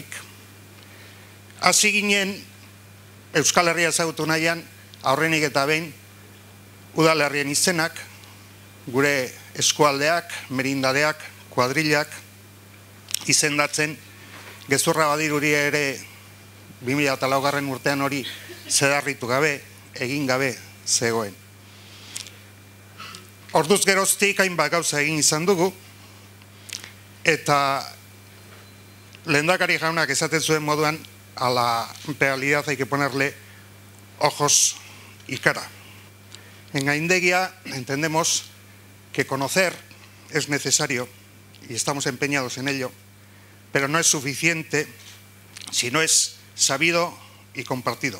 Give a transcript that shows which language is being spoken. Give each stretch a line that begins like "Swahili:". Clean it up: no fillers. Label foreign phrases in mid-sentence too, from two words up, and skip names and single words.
Basque: Hasi ginen Euskal Herria ezagutu nahian, aurrenik eta behin, udalerrien izenak, gure eskualdeak, merindadeak, kuadrilak, izendatzen, gezurra badiruri ere 2004. urtean hori zedarritu gabe, egin gabe zegoen. Orduz geroztik hainbat gauza egin izan dugu, eta lehendakari jaunak esaten zuen moduan,
Spanish: a la realidad hay que ponerle ojos y cara. En Gaindegia entendemos que conocer es necesario y estamos empeñados en ello, pero no es suficiente si no es sabido y compartido.